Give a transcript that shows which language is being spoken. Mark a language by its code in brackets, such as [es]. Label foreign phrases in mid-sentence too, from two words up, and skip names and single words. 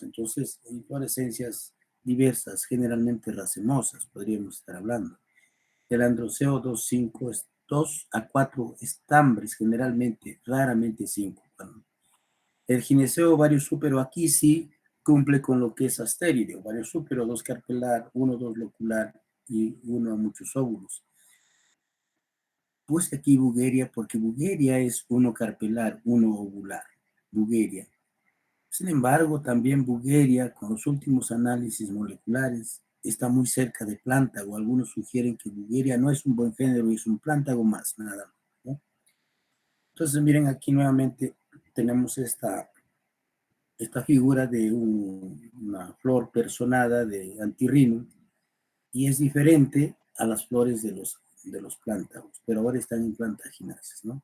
[es] Entonces, inflorescencias diversas, generalmente racemosas, podríamos estar hablando. El androceo 2 a 4 estambres, generalmente, raramente 5. El gineceo ovario súpero aquí sí cumple con lo que es astéride, ovario súpero, 2 carpelar, 1, 2 locular y 1 a muchos óvulos. Puse aquí Bugeria porque Bugeria es 1 carpelar, 1 ovular, Bugeria. Sin embargo, también Bugeria, con los últimos análisis moleculares, está muy cerca de plántago. Algunos sugieren que Bugeria no es un buen género, es un plántago más, nada más, ¿no? Entonces, miren, aquí nuevamente tenemos esta figura de una flor personada de antirrino y es diferente a las flores de los plántagos, pero ahora están en plantaginasas, ¿no?